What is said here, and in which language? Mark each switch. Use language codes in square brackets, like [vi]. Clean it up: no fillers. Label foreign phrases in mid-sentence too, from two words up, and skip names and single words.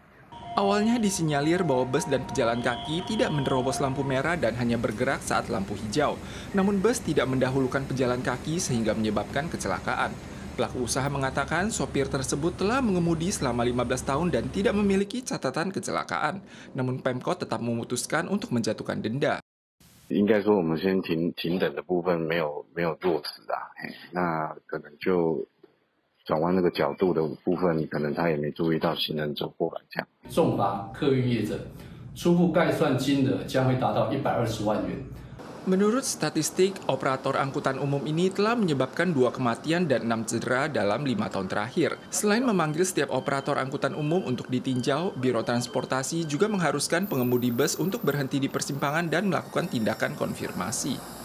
[id] Awalnya disinyalir bahwa bus dan pejalan kaki tidak menerobos lampu merah dan hanya bergerak saat lampu hijau. Namun bus tidak mendahulukan pejalan kaki sehingga menyebabkan kecelakaan. Pelaku usaha mengatakan sopir tersebut telah mengemudi selama 15 tahun dan tidak memiliki catatan kecelakaan. Namun Pemkot tetap memutuskan untuk menjatuhkan denda. [zh] 应该说我们先停等的部分没有落实啊，那可能就转弯那个角度的部分，可能他也没注意到行人走过来这样。重罚客运业者，初步概算金额将会达到120万元。 [id] Menurut statistik, operator angkutan umum ini telah menyebabkan 2 kematian dan 6 cedera dalam 5 tahun terakhir. Selain memanggil setiap operator angkutan umum untuk ditinjau, Biro Transportasi juga mengharuskan pengemudi bus untuk berhenti di persimpangan dan melakukan tindakan konfirmasi.